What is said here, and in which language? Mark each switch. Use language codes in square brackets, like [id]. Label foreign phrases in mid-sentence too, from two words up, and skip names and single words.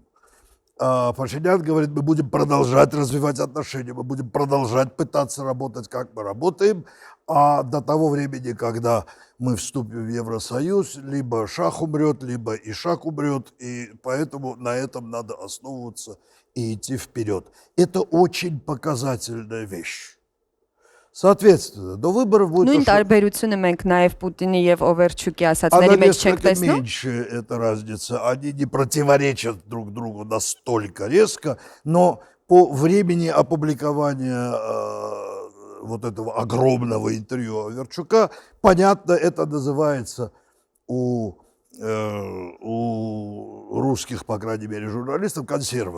[ru] Пашинян говорит, мы будем продолжать развивать отношения, мы будем продолжать пытаться работать, как мы работаем, а до того времени, когда мы вступим в Евросоюз, либо шах умрет, либо Ишак умрет, и поэтому на этом надо основываться и идти вперед. Это очень показательная вещь. Соответственно, до выборов будет... [hy] Նույն տարբերությունը մենք նաև Պուտինի եւ Օվերչուկի [ru] Она [hy] ասածների մեջ չենք [ru] несколько [hy] տեսնում։ [ru] меньше, эта разница. Они не противоречат друг другу настолько резко, но по времени опубликования вот этого огромного интервью Оверчука, понятно, это называется у русских, по крайней мере, журналистов консерва.